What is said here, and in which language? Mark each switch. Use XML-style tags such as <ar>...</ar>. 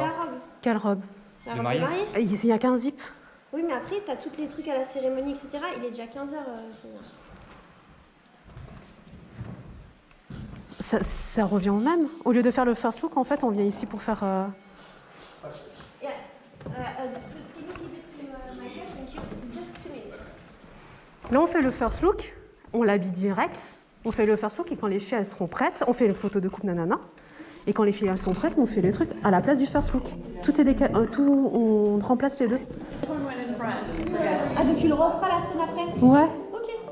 <fr>la robe. Quelle robe? La De robe mariée. de mariée. Il n'y a qu'un zip. Oui, mais après, t'as tous les trucs à la cérémonie, etc. Il est déjà 15 h. Ça revient au même. Au lieu de faire le first look, en fait, on vient ici pour faire.</fr> <en>Yeah. Can you give it to my guest? Thank you. Just 2 minutes.</en> <fr>Là, on fait le first look, on l'habille direct. On fait le first look et quand les filles elles seront prêtes, on fait une photo de couple nanana. Et quand les filles elles sont prêtes, on fait les trucs à la place du first look. Tout est décalé, on remplace les deux. Ah, donc tu le referas la scène après? Ouais. Ok.</fr>